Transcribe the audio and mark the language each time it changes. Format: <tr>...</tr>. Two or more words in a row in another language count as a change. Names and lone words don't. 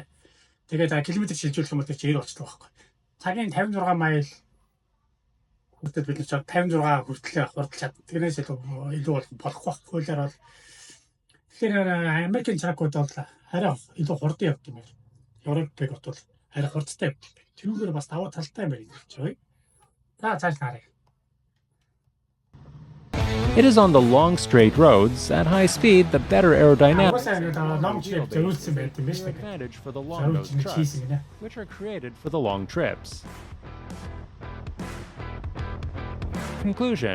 <mn>Тэгээд километр шилжүүлэх юм бол чи 90 болчихдог байхгүй. Цагийн 56 майл хүртэл бид ч 56 хүртэл хурдч чад. Тэрнээс илүү болохгүй байхгүй. Хуулиар бол тэгэхээр Америкийн тракууд бол арай илүү хурдан явдаг юм байна. Европыг бол арай хурдтай явдаг. Тэрүүгээр бас даваа талтай юм байна.</mn> <en>It is on the long straight roads at high speed the better aerodynamics advantage for the long nose trucks, which are created for the long trips. Conclusion.</en>